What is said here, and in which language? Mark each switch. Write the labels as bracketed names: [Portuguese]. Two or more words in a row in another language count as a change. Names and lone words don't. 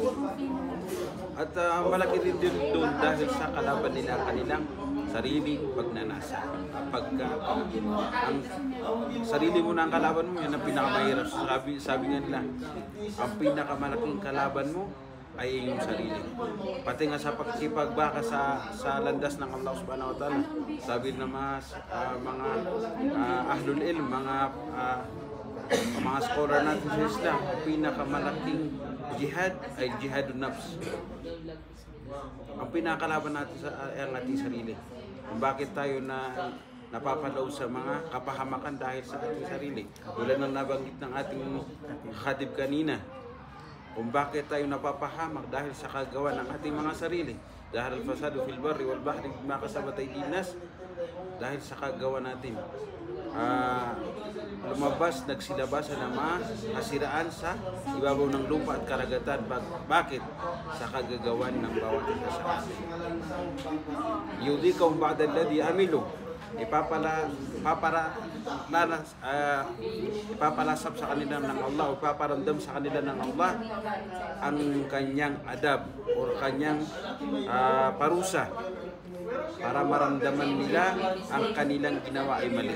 [Filipino] At malaki rin din doon dahil sa kalaban nila kanilang sariling pagnanasa. Ang sarili mo na ang kalaban mo, yan ang pinakamahirap. Sabi nga nila, ang pinakamalaking kalaban mo ay iyong sarili. Pati nga sa pagkipagbaka sa landas ng Allah [Arabic] سبحانه وتعالى, [Filipino] sabi na mga [Arabic] أهل العلم, [Filipino] mga scholar natin sa Islam, ang pinakamalaking jihad ay [Arabic] جهاد النفس. [Filipino] Ang pinakalaban natin ang ating sarili. Kung bakit tayo napapalaw sa mga kapahamakan dahil sa ating sarili. Tulad ng nabanggit ng ating khatib kanina, kung bakit tayo napapahamak dahil sa kagawa ng ating mga sarili. [Arabic] Dahil الفساد في البر والبحر بما كسبت أيدي الناس, [Filipino] dahil sa kagawa natin. Nagsilabasan ng mga kasiraan sa ibabaw ng lupa at karagatan. Bakit? Sa kagagawan ng bawat isa sa atin. [Arabic] يذيقهم بعض الذي عملوا, [Filipino] ipapalasap sa kanila ng Allah, ipaparamdam sa kanila ng Allah ang kanyang adab o kanyang parusa para maramdaman nila ang kanilang ginawa ay mali.